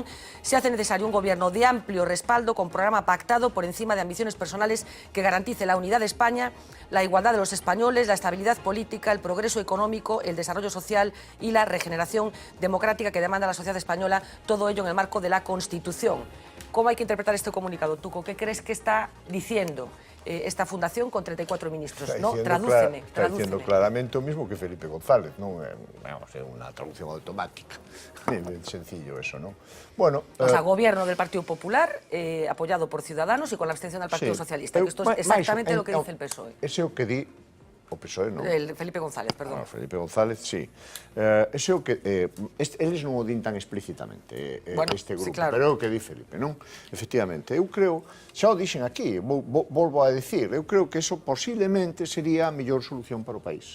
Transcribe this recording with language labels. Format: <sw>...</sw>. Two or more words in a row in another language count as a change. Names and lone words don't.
<es>Se hace necesario un gobierno de amplio respaldo, con programa pactado por encima de ambiciones personales, que garantice la unidad de España, la igualdad de los españoles, la estabilidad política, el progreso económico, el desarrollo social y la regeneración democrática que demanda la sociedad española, todo ello en el marco de la Constitución. ¿Cómo hay que interpretar este comunicado? Tuco, ¿qué crees que está diciendo esta fundación con 34 ministros? Está No, diciendo tradúceme. Está diciendo claramente</es> <gl>o mismo que Felipe González, non é unha traducción automática. É sencillo eso, non? Bueno,</gl> <es>O sea, gobierno del Partido Popular, apoyado por Ciudadanos y con la abstención del Partido Socialista. Que esto es exactamente lo que dice el PSOE.</es> <gl>Ese é o que di o PSOE, non?</gl> <es>El Felipe González, perdón.</es> <gl>Felipe González, sí. Ese é o que... eles non o din tan explícitamente, Bueno, este grupo, sí, claro. pero é o que di Felipe, non? Efectivamente, eu creo, xa o dixen aquí, volvo a decir, eu creo que eso posiblemente sería a mellor solución para o país.</gl>